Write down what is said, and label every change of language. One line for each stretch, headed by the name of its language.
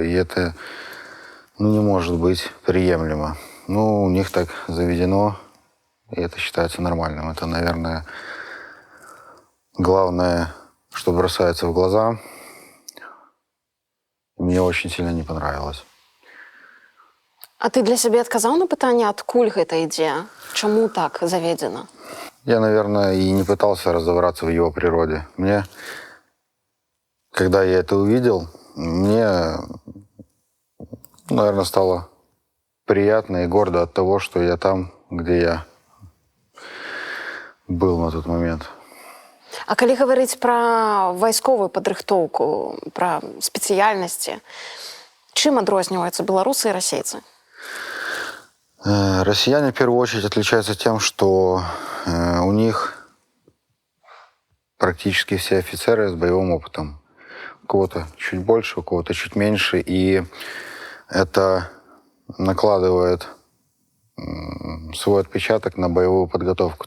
Russian: И это не может быть приемлемо. У них так заведено, и это считается нормальным. Это, наверное, главное, что бросается в глаза. Мне очень сильно не понравилось.
Belarusian: А ты для сябе адказаў на пытанне, адкуль гэта ідзе? Чаму так заведзена?
Russian: Я, наверное, и не пытался разобраться в его природе. Когда я это увидел, мне, наверное, стало приятно и гордо от того, что я там, где я был на тот момент.
Belarusian: А калі гаварыць пра вайсковую падрыхтоўку, пра спецыяльнасці, чым адрозніваюцца беларусы і расейцы?
Russian: Россияне в первую очередь отличаются тем, что у них практически все офицеры с боевым опытом. У кого-то чуть больше, у кого-то чуть меньше. И это накладывает свой отпечаток на боевую подготовку.